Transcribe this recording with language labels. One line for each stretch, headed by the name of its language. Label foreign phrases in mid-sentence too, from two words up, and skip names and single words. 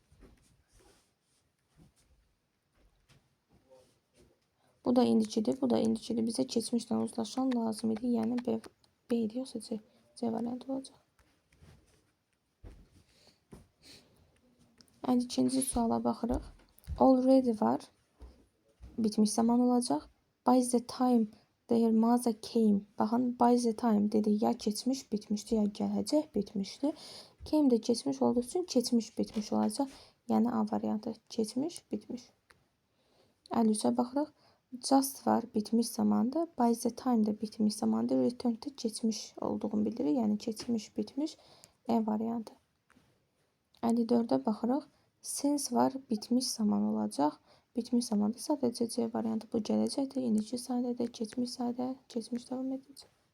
Azerbaijani: Bu da indikidir. Bu da indikidir. Bizə keçmişlə uzlaşan lazım idi. Yəni B ediyorsa C variantı olacaq. 52-ci suala baxırıq. Already var. Bitmiş zaman olacaq.
English: By the time their mother came.
Azerbaijani: Baxın,
English: by the time
Azerbaijani: dedi ya keçmiş bitmişdi, ya gələcək bitmişdi. Came də keçmiş olduğu üçün keçmiş bitmiş olacaq. Yəni A variantı. Keçmiş bitmiş. 53-ə baxırıq. Just var bitmiş zamandır.
English: By the time
Azerbaijani: də bitmiş zamandır. Return də keçmiş olduğunu bildirir. Yəni keçmiş bitmiş. E variantı. 54-ə baxırıq. Since var bitmiş zaman olacaq. Bitmiş zamanda sadəcə C variantı bu gələcəkdir. İndiki sadədir, keçmiş sadə, keçmiş davam edici.